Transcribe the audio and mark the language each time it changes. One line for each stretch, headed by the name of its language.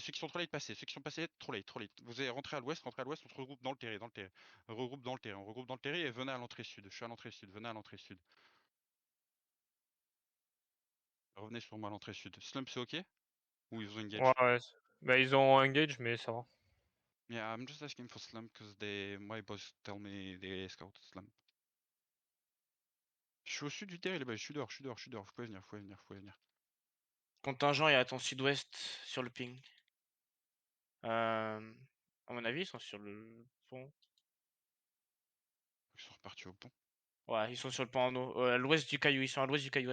French: Ceux qui sont trop late, passez. Ceux qui sont passés, trop late, trop late. Vous allez rentrer à l'ouest, on se regroupe dans le terrain, dans le terrain. Regroupe dans le terrain, on regroupe dans le terrain et venez à l'entrée sud. Je suis à l'entrée sud, venez à l'entrée sud. Revenez sur moi à l'entrée sud. Slump, c'est ok? Ou ils ont engage? Ouais. Bah, ils ont engage, mais ça va.
English: Yeah, I'm just asking for Slump because my boss tell me they scout Slump.
French: Je suis au sud du terrain, les boys. Je suis dehors, je suis dehors, je suis dehors. Vous pouvez venir, vous pouvez venir, vous pouvez venir. Contingent est à ton sud-ouest sur le ping. À mon avis, ils sont sur le pont. Ils sont repartis au pont. Ouais, ils sont sur le pont en haut. À l'ouest du caillou, ils sont à l'ouest du caillou,